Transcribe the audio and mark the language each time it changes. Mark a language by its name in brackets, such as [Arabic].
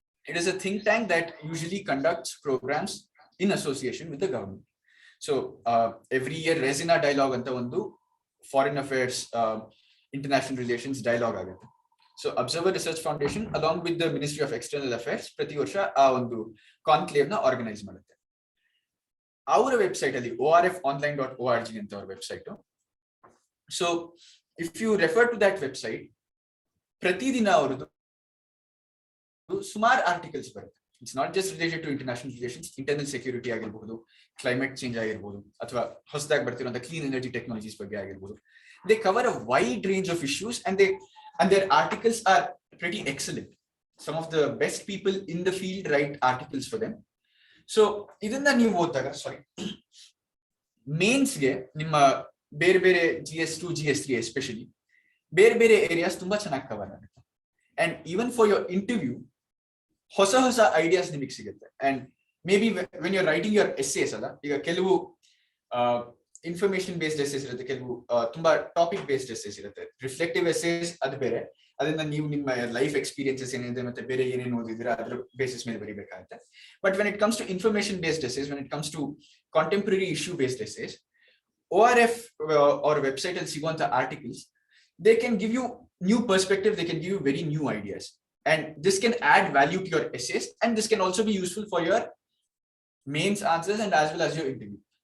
[English] It is a think tank that usually conducts programs in association with the government. So every year Resina Dialogue anta ಒಂದು foreign affairs international relations dialogue ಆಗುತ್ತೆ. So Observer Research Foundation along with the Ministry of External Affairs [Kannada] ಪ್ರತಿ ವರ್ಷ ಆ ಒಂದು conclave ನ organise ಮಾಡುತ್ತೆ. ಅವರ website ಅಲ್ಲಿ orfonline.org ಅಂತ ಅವರ website. [English] So if you refer to that website, [Kannada] ಪ್ರತಿದಿನ ಅವರದು ಸುಮಾರು ಆರ್ಟಿಕಲ್ಸ್ ಬರುತ್ತೆ. [English] it's not just related to international relations, internal security ಆಗಿರಬಹುದು, climate change ಆಗಿರಬಹುದು, [Kannada] ಅಥವಾ ಹೊಸದಾಗಿ ಬರ್ತಿರುವಂತಹ [English] Clean energy technologies ಬಗ್ಗೆ ಆಗಿರಬಹುದು. They cover a wide range of issues and their articles are pretty excellent. Some of the best people in the field write articles for them. [Kannada] So ಇದನ್ನ ನೀವು ಓದಿದಾಗ ಮೇನ್ಸ್ಗೆ ನಿಮ್ಮ ಬೇರೆ ಬೇರೆ [English] GS2 GS3 [Kannada] ಎಸ್ಪೆಷಲಿ ಬೇರೆ ಬೇರೆ ಏರಿಯಾಸ್ ತುಂಬಾ ಚೆನ್ನಾಗಿ ಕವರ್ ಆಗುತ್ತೆ. [English] and even for your interview [Kannada] ಹೊಸ ಹೊಸ ಐಡಿಯಾಸ್ ನಿಮಗೆ ಸಿಗುತ್ತೆ. [English] and maybe when you're writing your essays [Kannada] ಅಲ್ಲ, ಈಗ ಕೆಲವು ಇನ್ಫಾರ್ಮೇಶನ್ ಬೇಸ್ಡ್ ಎಸ್ಸೇಸ್ ಇರುತ್ತೆ, ಕೆಲವು ತುಂಬಾ ಟಾಪಿಕ್ ಬೇಸ್ಡ್ ಎಸ್ಸೇಸ್ ಇರುತ್ತೆ. ರಿಫ್ಲೆಕ್ಟಿವ್ ಎಸ್ಸೇಸ್ ಅದು ಬೇರೆ, ಅದನ್ನ ನೀವು ನಿಮ್ಮ ಲೈಫ್ ಎಕ್ಸ್ಪೀರಿಯನ್ಸಸ್ ಏನಿದೆ ಮತ್ತೆ ಬೇರೆ ಏನೇನು ಓದಿದ್ರೆ ಅದ್ರ ಬೇಸಿಸ್ ಮೇಲೆ ಬರೀಬೇಕಾಗುತ್ತೆ. [English] but when it comes to information based essays, when it comes to contemporary issue based essays, [Kannada] ORF ಅವ್ರ ವೆಬ್ಸೈಟ್ ಅಲ್ಲಿ ಸಿಗುವಂತ articles, [English] they can give you new perspective, they can give you very new ideas, and this can add value to your essays, and this can also be useful for your mains answers and as well as your interview.